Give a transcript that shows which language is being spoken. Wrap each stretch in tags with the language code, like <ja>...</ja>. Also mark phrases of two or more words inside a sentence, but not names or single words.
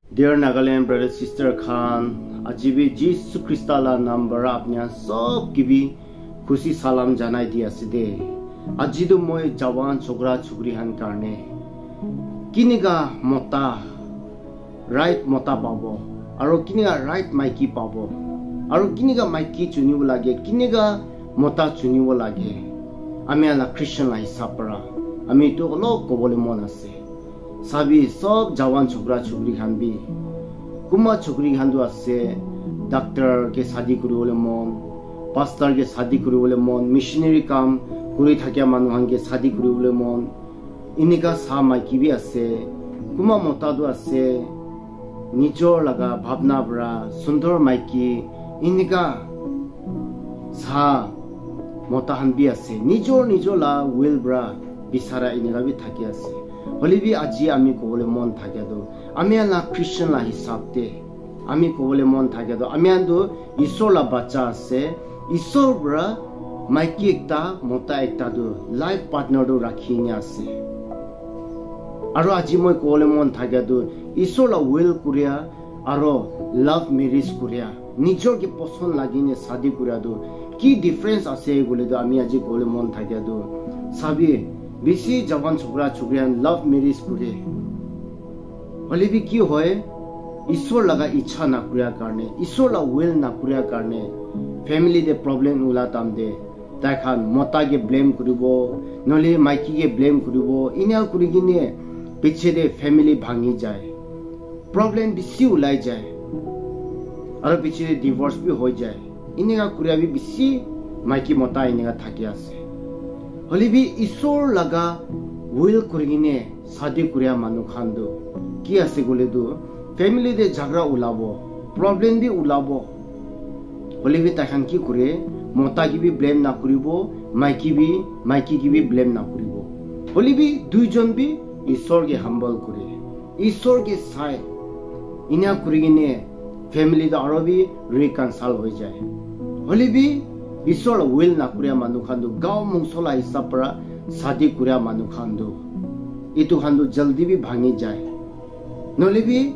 <en>Dear Nagaland brother sister</en> <nag>Khan, ajibi Jesus Christa la number apnya sob kibi khushi salam janai di aside. Ajidu moi jawan chokra chukri han karne. Kiniga mota right mota pabo. Aro kiniga right maiki pabo. Aro kiniga maiki chunibo lage. Kiniga mota chunibo lage. Ami ala Christian la hisapara. Ami to lo kobole mon ase. Sabi sob jawan chokra chukri khan bi kuma chukri khan do ase doctor ke shadi kuri bole mon pastor ke shadi kuri bole mon missionary kam kuri thakya manu han ke shadi kuri bole mon inika sa maiki bi ase kuma mota do ase nijor laga bhavna bra sundor maiki inika sa mota han bi ase nijor la will bra bisara inika bi thaki ase Holibi aji ami kobole mon thakado ami ala Christian la hisabte ami kobole mon thakado ami ando isor la bacha ase isor bra maiki ekta mota ekta do</nag> <en>life partner</en> <nag>do rakhinya ase aro aji moi kobole mon thakado isor la will kuria aro</nag> <en>love marriage</en> <nag>kuria nijor ke poson lagine shadi kuria do ki difference ase gole do ami aji kobole mon thakado sabi Bisi jawan chokra chukrian</nag> <en>love marriage</en> <nag>kure. Holibi ki hoy Ishwar laga ichha na kuriya karne, Ishwar la will na kuriya karne, family de problem ula tamde, takhan mota ke blame kuribo, nole maiki ke blame kuribo, inya kurigine piche de family bhangi jaye, problem bisi ulai jaye, aro piche de divorce bhi hoy jaye, inya kuriya bhi bisi maiki mota inya thaki ase. Holibi Ishwar laga will kurigine shadi kuriya manu khando ki ase gole do family de jhagra ulabo problem bi ulabo holibi takhan ki kure mota ki bi blame na kuribo maiki ki bi blame na kuribo holibi duijon bi Ishwar ke humble kure Ishwar ke sai inya kurigine family da arobi reconcile hoy jaye holibi Ishwar will na kuriya manu khando gaw mungsola hisapra shadi kuriya manu khando itu khando jaldi bi bhangi jaye nolebi</nag>